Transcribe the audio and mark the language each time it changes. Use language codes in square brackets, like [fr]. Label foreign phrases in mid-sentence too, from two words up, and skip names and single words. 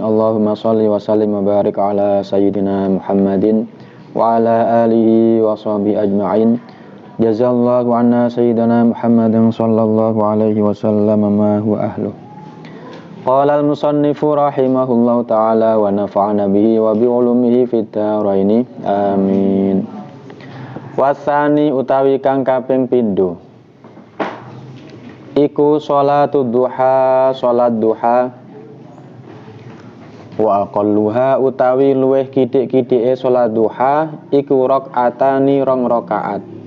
[ar] اللهم صل وسلم وبارك على سيدنا محمد وعلى آله وصحبه أجمعين. جزى الله عنا سيدنا محمدا صلى الله عليه وسلم ما هو أهله. قال المصنف رحمه الله تعالى ونفعنا به وبعلومه في الدارين آمين. [jv] Wasani utawi kang kaping pindho iku [ar] صلاة الضحى, [jv] salat duha. [ar] وأقلها [jv] utawi luweh kidik-kidike salat duha iku rakaatani rong rakaat.